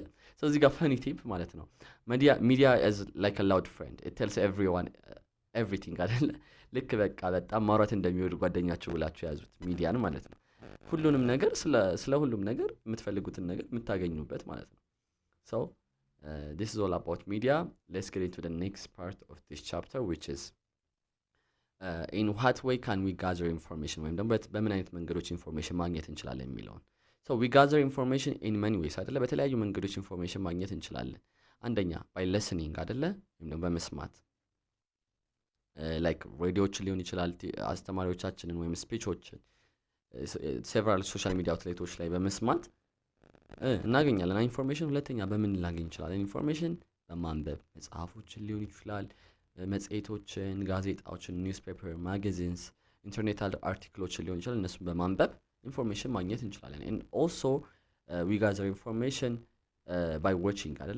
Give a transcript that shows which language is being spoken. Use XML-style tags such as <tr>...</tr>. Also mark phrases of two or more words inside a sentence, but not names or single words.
<am>ስለዚህ ጋር ፈኒ ቲፕ ማለት ነው።</am> <en>media is like a loud friend it tells everyone everything አይደለ?</en> <am>ልክ በቃ በጣም ማውራት እንደሚወድ ጓደኛችሁ ብላችሁ ያዙት ሚዲያን ማለት ነው። ሁሉንም ነገር ስለ ሁሉም ነገር የምትፈልጉትን ነገር የምታገኙበት ማለት ነው። ሶ</am> <en>this is all about media. Let's get into the next part of this chapter, which is in what way can we gather information</en> <am>ወይም ደግሞ በምን አይነት መንገዶች ኢንፎርሜሽን ማግኘት እንችላለን የሚለውን።</am> <en>so we gather information in many ways አይደለ?</en> <am>በተለያዩ መንገዶች ኢንፎርሜሽን ማግኘት እንችላለን። አንደኛ</am> <en>by listening</en> <am>አይደለ? ወይም ደግሞ በመስማት ላይክ ሬዲዮችን ሊሆን ይችላል፣ አስተማሪዎቻችንን ወይም ስፒቾችን</am> <en>several social media outlets</en> <am>ላይ በመስማት እናገኛለን ኢንፎርሜሽን። ሁለተኛ በምን ላገኝ እንችላለን ኢንፎርሜሽን? በማንበብ መጽሐፎችን ሊሆን ይችላል፣ መጽሔቶችን፣ ጋዜጣዎችን፣ ኒውስፔፐር፣ ማጋዚንስ፣</am> <en>internet articles</en> <am>ሊሆን ይችላል። እነሱን በማንበብ ኢንፎርሜሽን ማግኘት እንችላለን።</am> <en>and also we gather information by watching</en> <am>አይደለ?</am>